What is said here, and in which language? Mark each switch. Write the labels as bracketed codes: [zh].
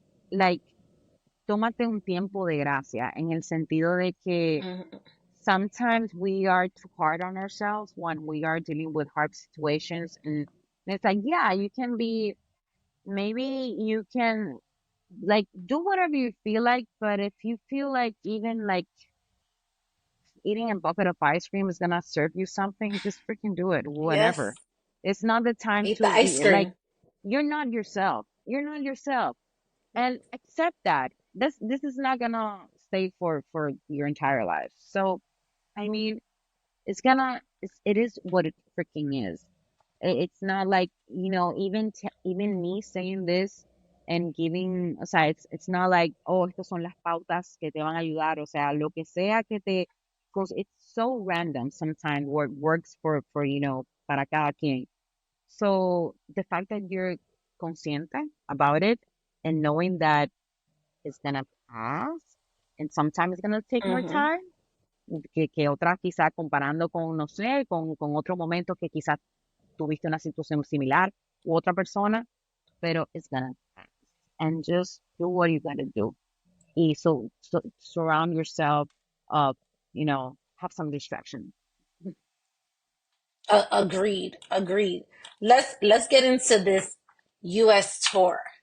[es] like, tómate un tiempo de gracia en el sentido de que Mm-hmm. [en] sometimes we are too hard on ourselves when we are dealing with hard situations. And it's like, yeah, you can be, maybe you can like do whatever you feel like, but if you feel like even like eating a bucket of ice cream is gonna serve you something, just freaking do it whenever. Yes. It's not the time Eat the to ice be like, cream. you're not yourself. You're not yourself. And accept that. This is not gonna stay for your entire life. So I mean, it is what it freaking is. It's not like, even even me saying this and giving, o sea, it's not like, oh, [es] estas son las pautas que te van a ayudar, o sea, lo que sea que te, [en] because it's so random sometimes what works for [es] para cada quien. [en] So the fact that you're consciente about it and knowing that it's gonna pass and sometimes it's gonna take more Hmm. time [es] que otras, quizás comparando con, no sé, con otro momento que quizás tuviste una situación similar u otra persona, pero [en] it's gonna pass. And just do what you gotta do. Y so surround yourself of, have some distraction. Agreed. Agreed. Let's get into this U.S. tour.